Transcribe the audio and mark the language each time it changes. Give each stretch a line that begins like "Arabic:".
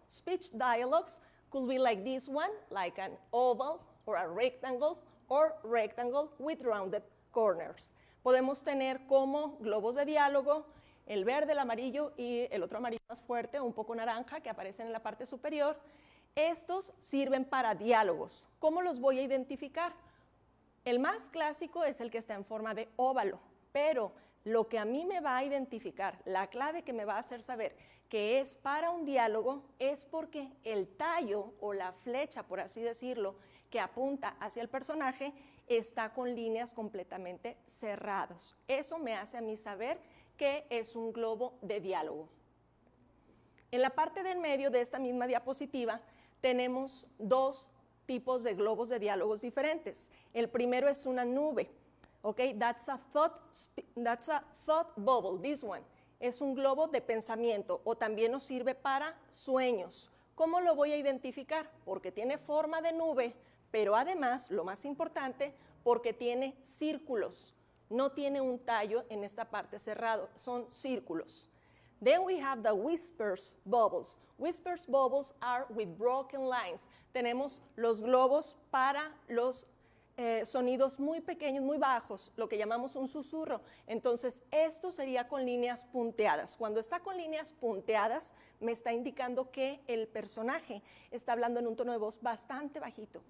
English: Speech dialogues could be like this one, like an oval or a rectangle with rounded corners.
Spanish: Podemos tener como globos de diálogo el verde, el amarillo y el otro amarillo más fuerte, un poco naranja, que aparecen en la parte superior. Estos sirven para diálogos. ¿Cómo los voy a identificar? El más clásico es el que está en forma de óvalo, pero lo que a mí me va a identificar, la clave que me va a hacer saber que es para un diálogo, es porque el tallo o la flecha, por así decirlo, que apunta hacia el personaje, está con líneas completamente cerradas. Eso me hace a mí saber que es un globo de diálogo. En la parte del medio de esta misma diapositiva tenemos dos tipos de globos de diálogos diferentes. El primero es una nube, okay?
English: That's a thought bubble, this one.
Spanish: Es un globo de pensamiento o también nos sirve para sueños. ¿Cómo lo voy a identificar? Porque tiene forma de nube, pero además, lo más importante, porque tiene círculos. No tiene un tallo en esta parte cerrado, son círculos.
English: Then we have the whispers bubbles. Whispers bubbles are with broken lines.
Spanish: Tenemos los globos para los sonidos muy pequeños, muy bajos, lo que llamamos un susurro. Entonces, esto sería con líneas punteadas. Cuando está con líneas punteadas, me está indicando que el personaje está hablando en un tono de voz bastante bajito.